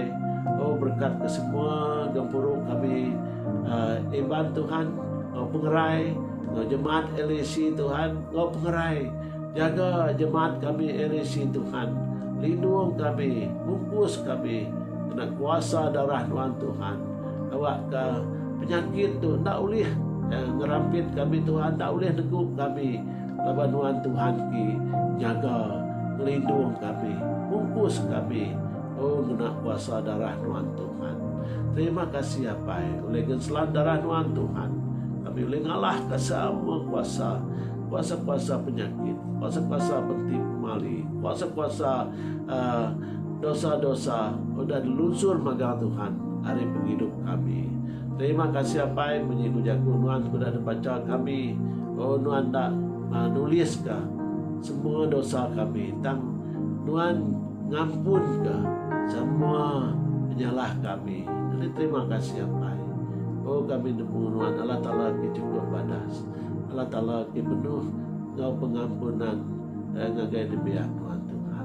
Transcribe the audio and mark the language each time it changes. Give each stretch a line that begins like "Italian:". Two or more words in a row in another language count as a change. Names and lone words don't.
Iban: Oh berkat ke semua gempuru kami iban Tuhan. Oh pengerai, oh, jemaat LEC Tuhan. Oh pengerai, jaga jemaat kami LEC Tuhan. Lindung kami, bungkus kami kena kuasa darah Tuhan Tuhan. Awak ke penyakit tu
Malay: tak boleh
Iban: ngerampit kami Tuhan,
Malay: tak boleh
Iban: neguk kami. Laban Tuhan ki jaga, melindung kami, bungkus kami. Oh, kena kuasa darah Tuhan Tuhan. Terima kasih apa oleh genselan darah Tuhan Tuhan. Kami boleh ngalahkan semua kuasa-kuasa penyakit, kuasa-kuasa penting mali, kuasa-kuasa dosa-dosa udah dilunsur magang Tuhan hari penghidup kami. Terima kasih apa yang menyiku jago Tuhan sudah dibaca kami. Oh Tuhan tak nulis ke semua dosa kami, tang Tuhan ngampun ke semua penyalah kami. Jadi terima kasih apa. Oh kami nemu Tuhan Allah Ta'ala ki cukup badas, Allah Ta'ala ki penuh ngau pengampunan ngagai dibiak Tuhan Tuhan.